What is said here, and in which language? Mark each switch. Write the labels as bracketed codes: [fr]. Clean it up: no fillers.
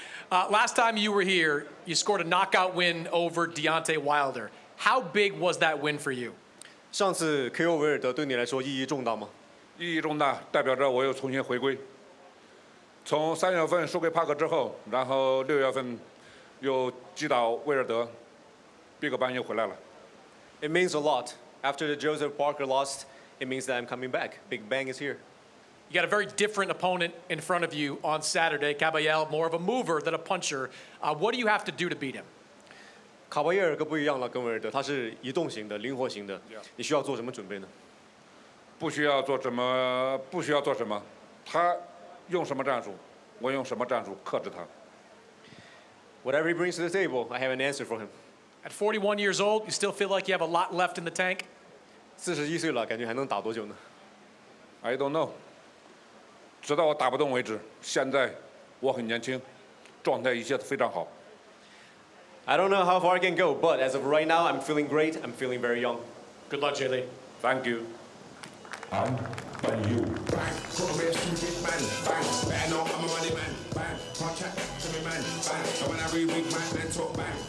[en] Last time you were here, you scored a knockout win over Deontay Wilder. How big was that win for you? [zh] 上次 KO 维尔德对你来说意义重大吗？意义重大，代表着我又重新回归。从3月份输给帕克之后，然后6月份又击倒威尔德， Big Bang 又回来了。 [en] It means a lot. After the Joseph Parker lost, it means that I'm coming back. Big Bang is here. You got a very different opponent in front of you on Saturday. Kabayel, more of a mover than a puncher. What do you have to do to beat him? [zh] 卡巴耶尔可不一样了，跟维尔德，他是移动型的、灵活型的。你需要做什么准备呢？不需要做什么，不需要做什么，他用什么战术，我用什么战术克制他。 [en] Whatever he brings to the table, I have an answer for him. At 41 years old, you still feel like you have a lot left in the tank? [zh] 41岁了，感觉还能打多久呢？ [en] I don't know. [zh] 直到我打不动为止。现在我很年轻，状态一切都非常好。 [en] I don't know how far I can go, but as of right now, I'm feeling great. I'm feeling very young. Good luck, Zhilei. Thank you. I'm you. Bang, put a real stupid man. Bang, better know I'm a money man. Bang, can't chat to me man. Bang, and when I re-rig man talk bang.